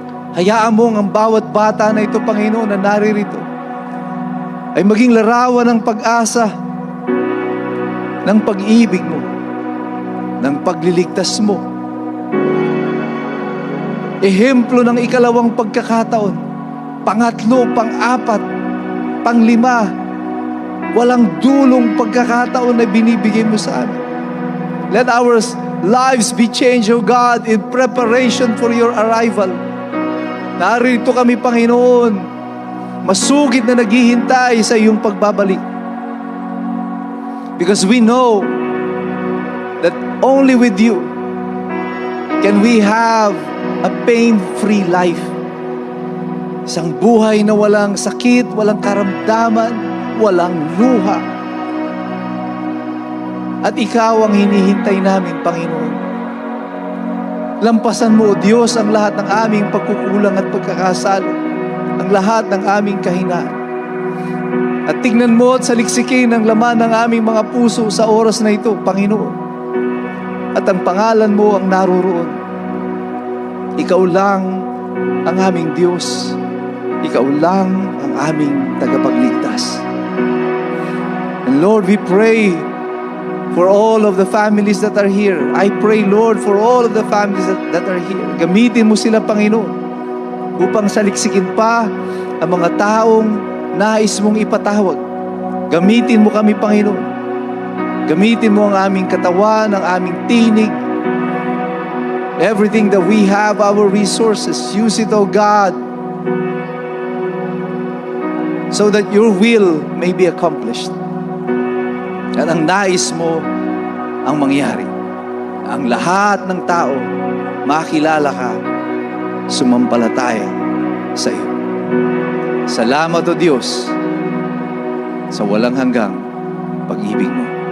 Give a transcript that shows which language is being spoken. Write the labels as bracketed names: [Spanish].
[Filipino] Hayaan mo ang bawat bata na ito, Panginoon, na naririto ay maging larawan ng pag-asa, ng pag-ibig mo, ng pagliligtas mo. Ehemplo ng ikalawang pagkakataon, pangatlo, pang-apat, pang-lima, walang dulong pagkakataon na binibigay mo sa amin. [English] Let our lives be changed, O God, in preparation for your arrival. [Filipino] Narito kami, Panginoon, masugid na naghihintay sa iyong pagbabalik. [English] Because we know that only with you can we have a pain-free life. [Filipino] Isang buhay na walang sakit, walang karamdaman, walang luha. At ikaw ang hinihintay namin, Panginoon. Lampasan mo, O Diyos, ang lahat ng aming pagkukulang at pagkakasala, ang lahat ng aming kahinaan. At tignan mo at saliksikin ang laman ng aming mga puso sa oras na ito, Panginoon. At ang pangalan mo ang naroroon. Ikaw lang ang aming Diyos. Ikaw lang ang aming tagapagligtas. [English] And Lord, we pray for all of the families that are here. I pray, Lord, for all of the families that are here. [Filipino] Gamitin mo sila, Panginoon, upang saliksikin pa ang mga taong nais mong ipatawag. Gamitin mo kami, Panginoon. Gamitin mo ang aming katawan, ang aming tinig. [English] Everything that we have, our resources, use it, O God, so that your will may be accomplished. [Filipino] At ang nais mo ang mangyari. Ang lahat ng tao makilala ka, sumampalataya sa iyo. Salamat, O Diyos, sa walang hanggang pag-ibig mo.